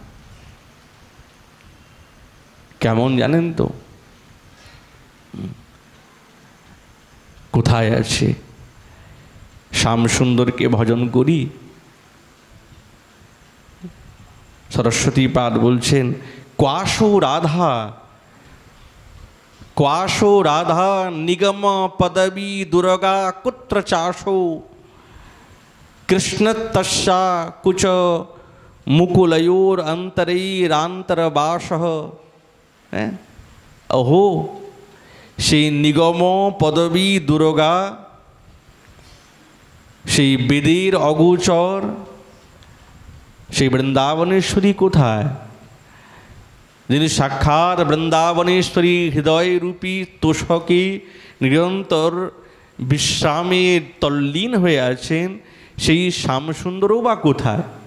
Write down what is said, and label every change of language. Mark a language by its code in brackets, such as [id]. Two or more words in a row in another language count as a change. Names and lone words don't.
[bn] কেমন জানেন তো? কোথায় আছে? শ্যামসুন্দরকে ভজন করি। সরস্বতী পাদ বলছেন [sa] क्वाशो राधा निगम पदवी दुर्गा कुत्र चाशो कृष्ण तस्या कुच मुकुलयोर अंतरैरांतरवासः। [bn] अहो সেই নিগম পদবী দুর্গা, সেই বেদের অগোচর, সেই বৃন্দাবনেশ্বরী কোথায়? যিনি সাক্ষাৎ বৃন্দাবনেশ্বরী হৃদয়রূপী তোষকে নিরন্তর বিশ্রামে তল্লীন হয়ে আছেন, সেই শ্যামসুন্দরও বা কোথায়?